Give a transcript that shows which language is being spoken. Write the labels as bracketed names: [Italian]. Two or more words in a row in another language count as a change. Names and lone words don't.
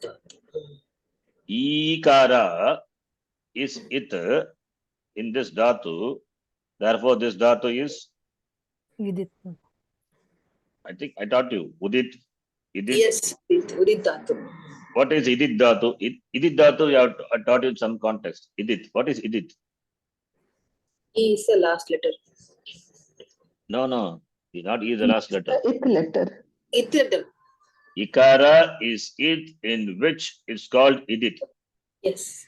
[English] Ikara is it in this dhatu. Therefore, this dhatu is, Vidit. I think I taught you, Udit. Idit. [Sanskrit] Yes. Udit dhatu. [English] What is [Sanskrit] Idit dhatu? Idit dhatu, [English] I taught you in some context. Idit. What is Idit? E is the last letter. No. Not E is the last letter. Ith letter. Ith letter. Ikara is it in which it's called Idit. Yes.